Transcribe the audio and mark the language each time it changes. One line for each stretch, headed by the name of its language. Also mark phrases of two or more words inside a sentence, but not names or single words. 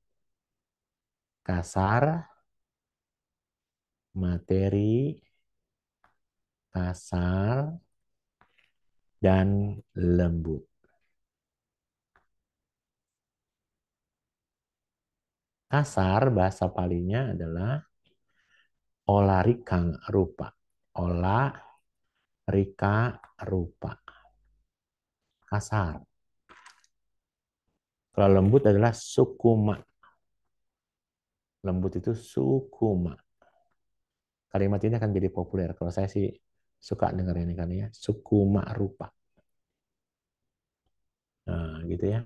Indonesian: Kasar, materi, kasar, dan lembut. Kasar bahasa palinya adalah
Pali: olarikang rupa. Olarika rupa.
Indonesian: Kasar. Kalau lembut adalah sukuma. Lembut itu sukuma. Kalimat ini akan jadi populer. Kalau saya sih suka dengar ini kan ya.
Pali: Sukuma rupa.
Indonesian: Nah, gitu ya.